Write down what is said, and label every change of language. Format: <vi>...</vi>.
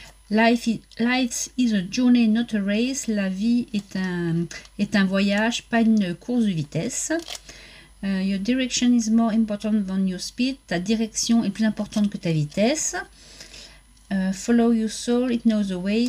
<en>Life is a journey, not a race.</en> <fr>La vie est un voyage, pas une course de vitesse.</fr> <en>Your direction is more important than your speed.</en> <fr>Ta direction est plus importante que ta vitesse.</fr> <en>Follow your soul, it knows the way.</en>